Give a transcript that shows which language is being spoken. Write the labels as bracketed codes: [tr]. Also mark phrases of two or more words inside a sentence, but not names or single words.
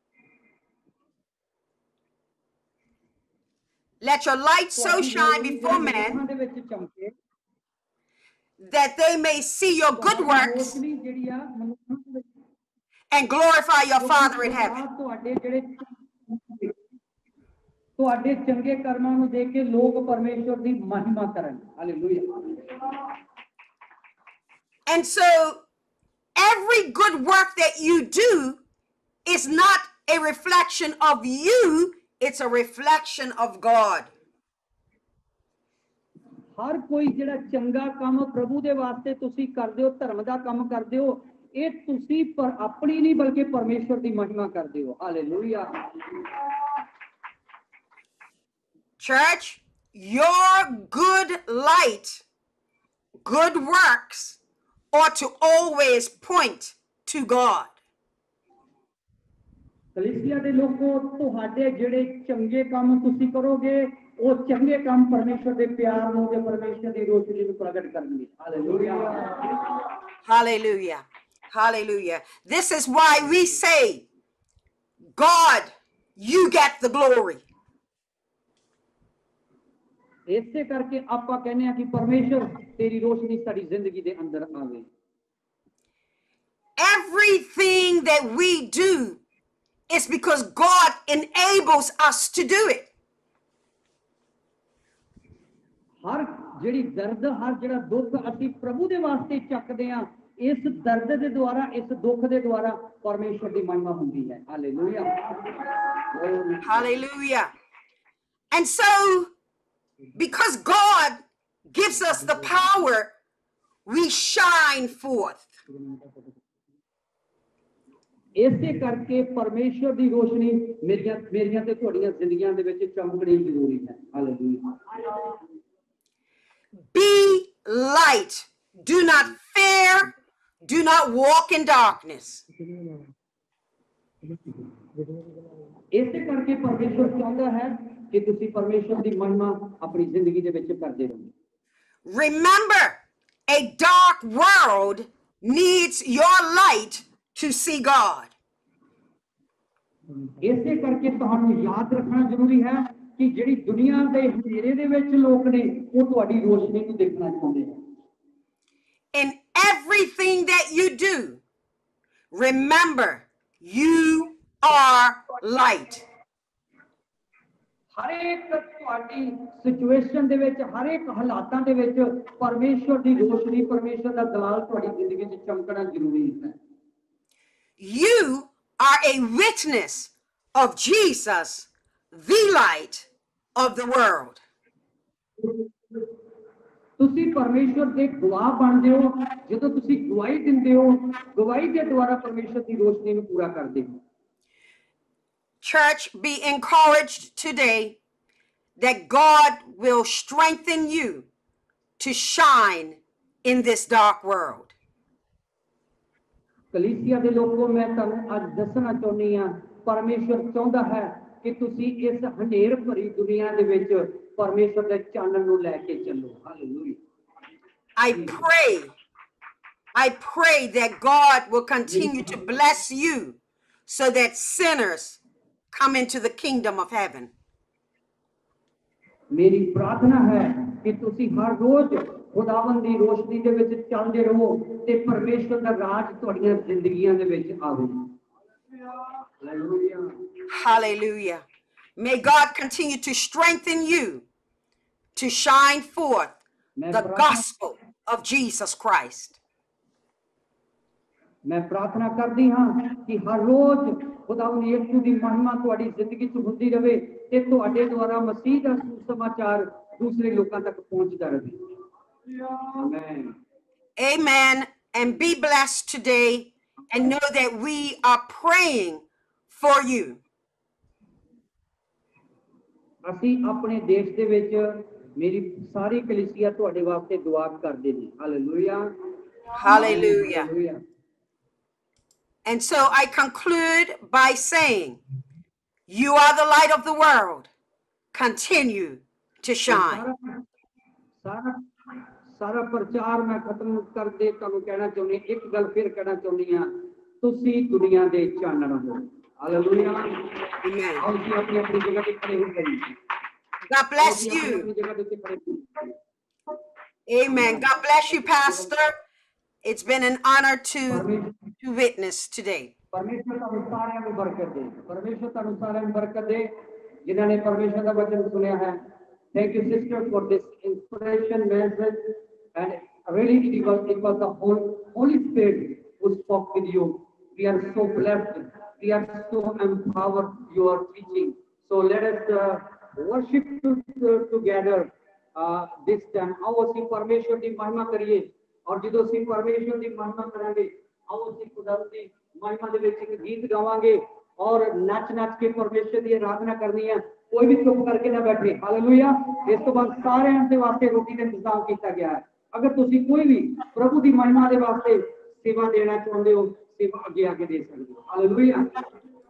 [en] Let your light so shine before men that they may see your good works and glorify your Father in heaven. [pa] ਤੁਹਾਡੇ ਚੰਗੇ ਕਰਮਾਂ ਨੂੰ ਦੇਖ ਕੇ ਲੋਕ ਪਰਮੇਸ਼ਵਰ ਦੀ ਮਹਿਮਾ ਕਰਨ ਹਾਲੇਲੂਇਆ [en] And so every good work that you do is not a reflection of you, it's a reflection of God. [pa] ਹਰ ਕੋਈ ਜਿਹੜਾ ਚੰਗਾ ਕੰਮ ਪ੍ਰਭੂ ਦੇ ਵਾਸਤੇ ਤੁਸੀਂ ਕਰਦੇ ਹੋ ਧਰਮ ਦਾ ਕੰਮ ਕਰਦੇ ਹੋ ਇਹ ਤੁਸੀਂ ਪਰ ਆਪਣੀ ਨਹੀਂ ਬਲਕਿ ਪਰਮੇਸ਼ਵਰ ਦੀ ਮਹਿਮਾ ਕਰਦੇ ਹੋ ਹਾਲੇਲੂਇਆ [en] Church, your good light, good works ought to always point to God. [pa] ਕਲੀਸਿਆ ਦੇ ਲੋਕੋ ਤੁਹਾਡੇ ਜਿਹੜੇ ਚੰਗੇ ਕੰਮ ਤੁਸੀਂ ਕਰੋਗੇ ਉਹ ਚੰਗੇ ਕੰਮ ਪਰਮੇਸ਼ਵਰ ਦੇ ਪਿਆਰ ਨੂੰ ਤੇ ਪਰਮੇਸ਼ਵਰ ਦੀ ਰੋਸ਼ਨੀ ਨੂੰ ਪ੍ਰਗਟ ਕਰਨਗੇ ਹਾਲੇਲੂਇਆ [en] Hallelujah. Hallelujah. This is why we say, God, you get the glory. [pa] ਇਸੇ ਕਰਕੇ ਆਪਾਂ ਕਹਿੰਦੇ ਆ ਕਿ ਪਰਮੇਸ਼ਵਰ ਤੇਰੀ ਰੋਸ਼ਨੀ ਸਾਡੀ ਜ਼ਿੰਦਗੀ ਦੇ ਅੰਦਰ ਆਵੇ [en] Everything that we do is because God enables us to do it. [pa] ਹਰ ਜਿਹੜੀ ਦਰਦ ਹਰ ਜਿਹੜਾ ਦੁੱਖ ਅਸੀਂ ਪ੍ਰਭੂ ਦੇ ਵਾਸਤੇ ਚੱਕਦੇ ਆ ਇਸ ਦਰਦ ਦੇ ਦੁਆਰਾ ਇਸ ਦੁੱਖ ਦੇ ਦੁਆਰਾ ਪਰਮੇਸ਼ਵਰ ਦੀ ਮਹਿਮਾ ਹੁੰਦੀ ਹੈ ਹਾਲੇਲੂਇਆ [en] Hallelujah. And so, because God gives us the power, we shine forth. [pa] ਇਸੇ ਕਰਕੇ ਪਰਮੇਸ਼ਵਰ ਦੀ ਰੋਸ਼ਨੀ ਮੇਰੀਆਂ ਤੇ ਤੁਹਾਡੀਆਂ ਜ਼ਿੰਦਗੀਆਂ ਦੇ ਵਿੱਚ ਚਮਕਣੀ ਜ਼ਰੂਰੀ ਹੈ ਹਾਲੇਲੂਇਆ [en] Be light. Do not fear. Do not walk in darkness. [pa] ਇਸੇ ਕਰਕੇ ਪਰਮੇਸ਼ਵਰ ਚਾਹੁੰਦਾ ਹੈ ਕਿ ਤੁਸੀਂ ਪਰਮੇਸ਼ਵਰ ਦੀ ਮਹਿਮਾ ਆਪਣੀ ਜ਼ਿੰਦਗੀ ਦੇ ਵਿੱਚ ਕਰਦੇ ਰਹੋ [en] Remember, a dark world needs your light to see God. [pa] ਇਸੇ ਕਰਕੇ ਤੁਹਾਨੂੰ ਯਾਦ ਰੱਖਣਾ ਜ਼ਰੂਰੀ ਹੈ ਕਿ ਜਿਹੜੀ ਦੁਨੀਆ ਦੇ ਹਨੇਰੇ ਦੇ ਵਿੱਚ ਲੋਕ ਨੇ ਉਹ ਤੁਹਾਡੀ ਰੋਸ਼ਨੀ ਨੂੰ ਦੇਖਣਾ ਚਾਹੁੰਦੇ ਹਨ [en] In everything that you do, remember, you are light. [pa] ਹਰ ਇੱਕ ਤੁਹਾਡੀ ਸਿਚੁਏਸ਼ਨ ਦੇ ਵਿੱਚ ਹਰ ਇੱਕ ਹਾਲਾਤਾਂ ਦੇ ਵਿੱਚ ਪਰਮੇਸ਼ਵਰ ਦੀ ਰੋਸ਼ਨੀ ਪਰਮੇਸ਼ਵਰ ਦਾ ਦਲਾਲ ਤੁਹਾਡੀ ਜ਼ਿੰਦਗੀ 'ਚ ਚਮਕਣਾ ਜ਼ਰੂਰੀ ਹੈ [en] You are a witness of Jesus, the light of the world. [pa] ਤੁਸੀਂ ਪਰਮੇਸ਼ਵਰ ਦੇ ਗਵਾਹ ਬਣਦੇ ਹੋ ਜਦੋਂ ਤੁਸੀਂ ਗਵਾਹੀ ਦਿੰਦੇ ਹੋ ਗਵਾਹੀ ਦੇ ਦੁਆਰਾ ਪਰਮੇਸ਼ਵਰ ਦੀ ਰੋਸ਼ਨੀ ਨੂੰ ਪੂਰਾ ਕਰਦੇ ਹੋ [en] Church, be encouraged today that God will strengthen you to shine in this dark world. [pa] ਕਲੀਸਿਆ ਦੇ ਲੋਕੋ ਮੈਂ ਤੁਹਾਨੂੰ ਅੱਜ ਦੱਸਣਾ ਚਾਹੁੰਦੀ ਹਾਂ ਪਰਮੇਸ਼ਵਰ ਚਾਹੁੰਦਾ ਹੈ ਕਿ ਤੁਸੀਂ ਇਸ ਹਨੇਰ ਭਰੀ ਦੁਨੀਆ ਦੇ ਵਿੱਚ ਪਰਮੇਸ਼ਵਰ ਦੇ ਚਾਨਣ ਨੂੰ ਲੈ ਕੇ ਚੱਲੋ ਹਾਲੇਲੂਇਆ [en] I pray that God will continue to bless you so that sinners come into the kingdom of heaven. [hi] मेरी प्रार्थना है कि [pa] ਤੁਸੀਂ ਹਰ ਰੋਜ਼ ਖੁਦਾਵੰਦ ਦੀ ਰੋਸ਼ਨੀ ਦੇ ਵਿੱਚ ਚੱਲਦੇ ਰਹੋ ਤੇ ਪਰਮੇਸ਼ਵਰ ਦਾ ਰਾਜ ਤੁਹਾਡੀਆਂ ਜ਼ਿੰਦਗੀਆਂ ਦੇ ਵਿੱਚ ਆਵੇ ਹਾਲੇਲੂਇਆ [en] Hallelujah. May God continue to strengthen you to shine forth the gospel of Jesus Christ. [hi] मैं प्रार्थना करती हाँ कि हर रोज खुदावंद यीशु [pa] ਦੀ ਮਹਿਮਾ ਤੁਹਾਡੀ ਜ਼ਿੰਦਗੀ 'ਚ ਹੁੰਦੀ ਰਹੇ ਤੇ ਤੁਹਾਡੇ ਦੁਆਰਾ ਮਸੀਹ ਦਾ ਸੁਸਮਾਚਾਰ ਦੂਸਰੇ ਲੋਕਾਂ ਤੱਕ ਪਹੁੰਚਦਾ ਰਹੇ ਆਮੇਨ [en] Amen. And be blessed today and know that we are praying for you. [pa] ਅਸੀਂ ਆਪਣੇ ਦੇਸ਼ ਦੇ ਵਿੱਚ ਮੇਰੀ ਸਾਰੀ ਕਲੀਸਿਆ ਤੁਹਾਡੇ ਵਾਸਤੇ ਦੁਆ ਕਰਦੇ ਨੇ ਹਾਲੇਲੂਇਆ [en] Hallelujah. [pa] ਹਾਲੇਲੂਇਆ [en] And so I conclude by saying, you are the light of the world. Continue to shine. [pa] ਸਾਰਾ ਪ੍ਰਚਾਰ ਮੈਂ ਖਤਮ ਕਰਦੇ ਤੁਹਾਨੂੰ ਕਹਿਣਾ ਚਾਹੁੰਦੀ ਇੱਕ ਗੱਲ ਫਿਰ ਕਹਿਣਾ ਚਾਹੁੰਦੀ ਹਾਂ ਤੁਸੀਂ ਦੁਨੀਆ ਦੇ ਚਾਨਣ ਹੋ ਹਾਲੇਲੂਇਆ [en] Amen. [pa] ਆਓ ਜੀ ਆਪਣੀ ਆਪਣੀ ਜਗ੍ਹਾ ਤੇ ਖੜੇ ਹੋ ਜਾਈਏ [en] God bless you. [pa] ਆਪਣੀ ਜਗ੍ਹਾ ਤੇ ਖੜੇ ਹੋ [en] Amen. God bless you, Pastor. It's been an honor to witness today. [pa] ਪਰਮੇਸ਼ਵਰ ਤੁਹਾਨੂੰ ਸਾਰਿਆਂ ਨੂੰ ਬਰਕਤ ਦੇ ਪਰਮੇਸ਼ਵਰ ਤੁਹਾਨੂੰ ਸਾਰਿਆਂ ਨੂੰ ਬਰਕਤ ਦੇ ਜਿਨ੍ਹਾਂ ਨੇ ਪਰਮੇਸ਼ਵਰ ਦਾ ਵਚਨ ਸੁਣਿਆ ਹੈ [en] Thank you, sister, for this inspiration message. And really, it was the Holy Spirit who spoke with you. We are so blessed. We are so empowered. You are teaching. So let us worship together this time. [hi] आओ [pa] ਅਸੀਂ ਪਰਮੇਸ਼ਵਰ ਦੀ ਮਹਿਮਾ ਕਰੀਏ ਔਰ ਜਦੋਂ ਅਸੀਂ ਪਰਮੇਸ਼ਵਰ ਦੀ ਮਹਿਮਾ ਕਰਾਂਗੇ ਆਓ ਅਸੀਂ ਖੁਦਾਵੰਦ ਦੀ ਮਹਿਮਾ ਦੇ ਵਿੱਚ ਇੱਕ ਗੀਤ ਗਾਵਾਂਗੇ [hi] और नच नच के परमेश्वर की आराधना करनी है कोई भी चुप करके ना बैठे हालेलुया [pa] ਇਸ ਤੋ ਬਾਦ ਸਾਰੇ ਦੇ ਵਾਸਤੇ [hi] रोटी का इंतजाम किया गया है अगर तुसी कोई भी प्रभु की महिमा के वास्ते सेवा देना चाहते हो सेवा आगे आगे दे सकते हो हालेलुया